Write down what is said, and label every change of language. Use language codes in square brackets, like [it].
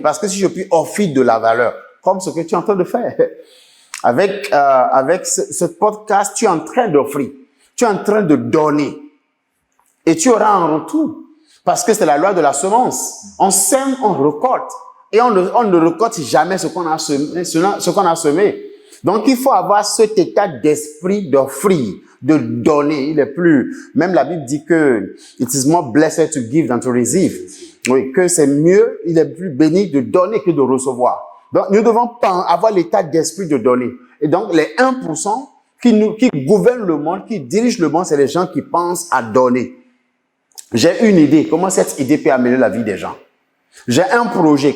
[fr] Parce que si je peux offrir de la valeur, comme ce que tu es en train de faire, avec ce podcast, tu es en train d'offrir, tu es en train de donner. Et tu auras un retour. Parce que c'est la loi de la semence. On sème, on récolte. Et on ne récolte jamais ce qu'on a semé. Donc, il faut avoir cet état d'esprit d'offrir, de donner. Même la Bible dit que [en] it is more blessed to give than to receive. [fr] Oui, que c'est mieux, il est plus béni de donner que de recevoir. Donc, nous devons avoir l'état d'esprit de donner. Et donc, les 1% qui gouvernent le monde, qui dirigent le monde, c'est les gens qui pensent à donner. J'ai une idée. Comment cette idée peut améliorer la vie des gens? J'ai un projet.